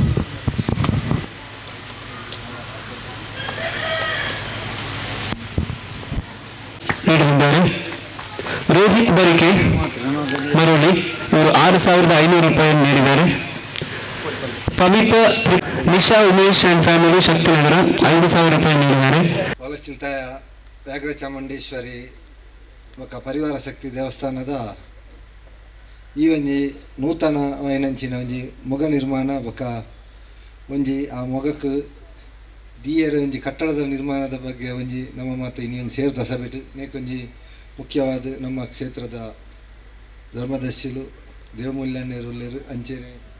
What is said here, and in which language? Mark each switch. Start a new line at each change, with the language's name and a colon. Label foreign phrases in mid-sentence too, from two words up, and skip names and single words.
Kannada: ನೀಡಿದ್ದಾರೆ. ರೋಹಿತ್ ಬರಿಕೆ ಮರಳಿ ಇವರು 6,500 ರೂಪಾಯಿಯನ್ನು ನೀಡಿದ್ದಾರೆ. ಪವಿತ್ರ ನಿಶಾ ಉಮೇಶ್ ಅಂಡ್ ಫ್ಯಾಮಿಲಿ ಶಕ್ತಿನಗರ 5,000 ರೂಪಾಯಿ ನೀಡಿದ್ದಾರೆ.
Tulu: ಹೊಲಚಿಲ್ತಾಯ ವ್ಯಾಘ್ರ ಚಾಮುಂಡೇಶ್ವರಿ ಬೊಕ್ಕ ಪರಿವಾರ ಶಕ್ತಿ ದೇವಸ್ಥಾನದ ಈ ಒಂಜಿ ನೂತನವಾಯಿನಂಚಿನ ಒಂಜಿ ಮೊಗ ನಿರ್ಮಾಣ ಬೊಕ್ಕ ಒಂಜಿ ಆ ಮೊಗಕ್ಕೆ ದಿಯರ ಒಂಜಿ ಕಟ್ಟಡದ ನಿರ್ಮಾಣದ ಬಗ್ಗೆ ಒಂಜಿ ನಮ್ಮ ಮಾತು ಇನ್ನೊಂದು ಸೇರ್ದ ಸಭೆಟ್ ನೇಕೊಂಜಿ ಮುಖ್ಯವಾದ ನಮ್ಮ ಕ್ಷೇತ್ರದ ಧರ್ಮದರ್ಶಿಲು ದೇವಮೂಲ್ಯಣ್ಣರು ಅಂಚೆನೆ